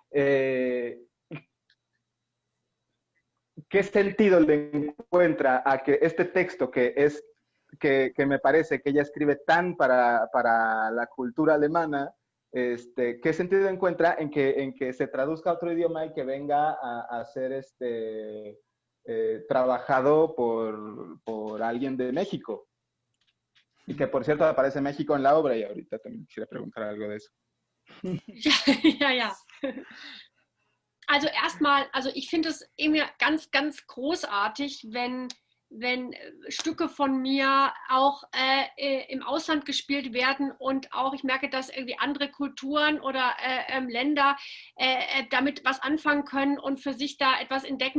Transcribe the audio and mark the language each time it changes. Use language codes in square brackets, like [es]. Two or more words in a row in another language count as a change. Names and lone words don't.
[es] ¿qué sentido le encuentra a que este texto que me parece que ella escribe tan para la cultura alemana, ¿qué sentido encuentra en que se traduzca a otro idioma y que venga a ser trabajado por alguien de México? Y que por cierto aparece México en la obra y ahorita también quisiera preguntar algo de eso. Ja, ja, ja. [de] Also erstmal, also ich finde es irgendwie ganz, ganz großartig, wenn Stücke von mir auch im Ausland gespielt werden und auch ich merke, dass irgendwie andere Kulturen oder Länder damit was anfangen können und für sich da etwas entdecken.